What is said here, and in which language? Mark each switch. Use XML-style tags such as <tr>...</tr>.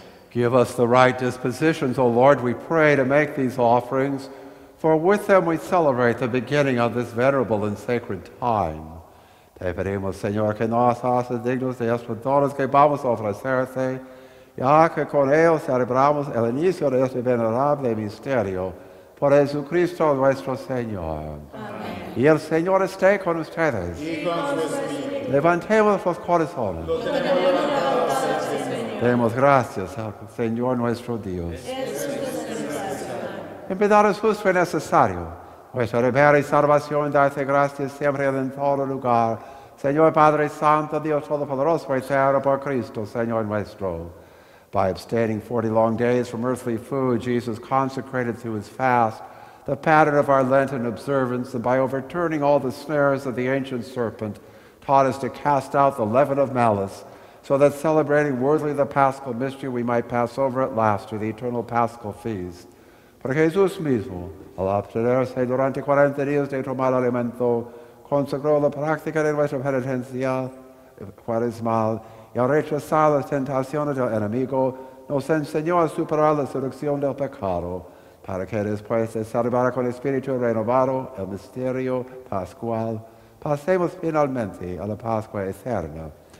<en>Give us the right dispositions, O Lord, we pray, to make these offerings, for with them we celebrate the beginning of this venerable and sacred time.</en> <es>Te pedimos, Señor, que nos haces dignos de estos dones que vamos a ofrecerte, ya que con ellos celebramos el inicio de este venerable misterio, por Jesucristo nuestro Señor. Amén. Y el Señor esté con ustedes. Y con su espíritu. Levantemos los corazones. Demos gracias al Señor nuestro Dios. En verdad es justo y necesario, nuestra revera y salvación, darte gracias siempre y en todo lugar. Señor Padre Santo, Dios Todopoderoso, eterno por Cristo, Señor nuestro.</es> <en>By abstaining 40 long days from earthly food, Jesus consecrated through his fast the pattern of our Lenten observance, and by overturning all the snares of the ancient serpent, taught us to cast out the leaven of malice, so that celebrating worthily the Paschal mystery, we might pass over at last to the eternal Paschal feast.</en> <es>Por Jesús mismo, al abstenerse durante 40 días de tomar alimento, consagró la práctica de nuestra penitencia cuaresmal, y al rechazar las tentaciones del enemigo, nos enseñó a superar la seducción del pecado, para que después de celebrar con espíritu renovado el misterio pascual, pasemos finalmente a la Pascua eterna.</es>